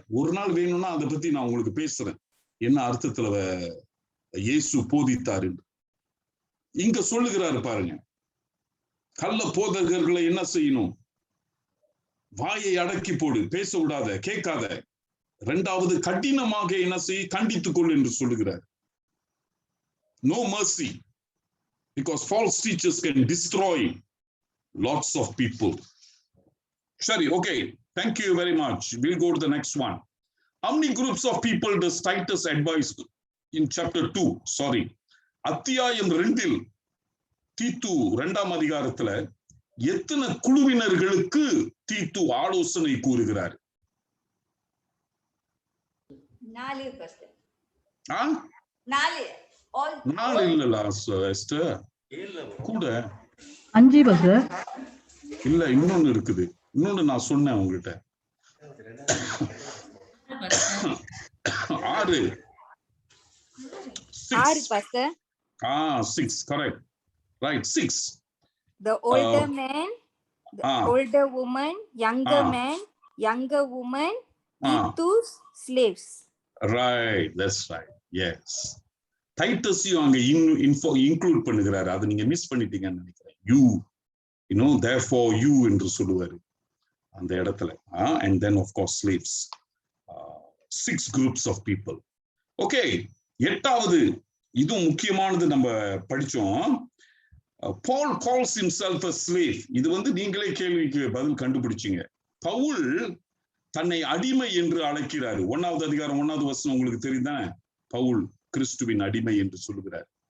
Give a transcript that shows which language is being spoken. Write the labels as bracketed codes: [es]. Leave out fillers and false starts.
[ta] ஒரு நாள் வேணும்னா அதை பத்தி நான் உங்களுக்கு பேசுறேன், என்ன அர்த்தத்துல இயேசு போதித்தாரு. இங்க சொல்லுகிறாரு பாருங்க, கள்ள போதகர்களை என்ன செய்யணும், வாயை அடக்கி போடு, பேச விடாத, கேட்காத. இரண்டாவது, கடினமாக என்ன செய்ய, கண்டித்துக் கொள் என்று சொல்லுகிறார். [en] No mercy, because false teachers can destroy lots of people. Sorry, okay, thank you very much. We'll go to the next one. How many groups of people does Titus advise in chapter 2? [ta] Sorry, அத்தியாயம் 2 தீத்து 2ஆம் அதிகாரத்துல எத்தனை குழுவினர்களுக்கு தீத்து ஆலோசனை கூறுகிறார்? [en] 4 pastor. [ta] 4 இல்ல ester, கூட [en] 5 pastor. [ta] இல்ல, இன்னொன்னு இருக்குது, இன்னொன்னு நான் சொன்னேன் உங்ககிட்ட. [en] 6 pastor. 6, correct, right, 6. The older man, the older woman, younger man, younger woman, Titus slaves. Right, that's right, yes. [ta] டைட்டஸையும் அங்க இன்க்ளூட் பண்ணுகிறாரு, அதை நீங்க மிஸ் பண்ணிட்டீங்கன்னு நினைக்கிறேன். [en] you know, therefore you [ta] என்று சொல்லுவாரு அந்த இடத்துல. [en] And then of course slaves. 6 groups of people. [ta] Okay, 8வது, இதுவும் முக்கியமானது, நம்ம படிச்சோம். [en] Paul calls himself a slave. [ta] இது நீங்களே கேள்விக்கு பதில் கண்டுபிடிச்சீங்க. பவுல் தன்னை அடிமை என்று அழைக்கிறாரு. 1ஆவது அதிகாரம் 1ஆவது வசனம் உங்களுக்கு தெரியுதானே, பவுல் கிறிஸ்துவின் அடிமை என்று சொல்லுகிறார்.